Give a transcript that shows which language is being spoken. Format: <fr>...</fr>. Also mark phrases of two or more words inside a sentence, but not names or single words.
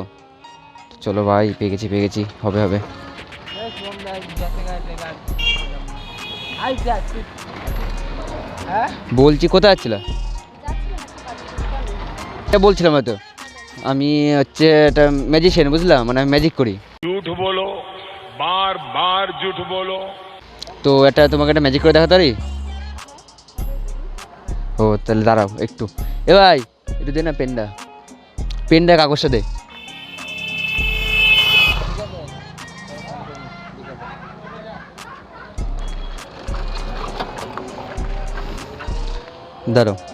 <bn>চলো ভাই, পেয়ে গেছি, হবে হবে। বলছি কোথায় যাচ্ছিলা? এটা বলছিলাম হয়তো, আমি হচ্ছে একটা ম্যাজিশিয়ান, বুঝলাম, মানে আমি ম্যাজিক করি।</bn> <hi>झूठ बोलो, बार बार झूठ बोलो।</hi> <bn>তো এটা তোমাকে একটা ম্যাজিক করে দেখাতে পারি? ও তাহলে দাঁড়াও একটু। এ ভাই একটু দে না পেনটা কাগজটা দে। দাঁড়াও।</bn>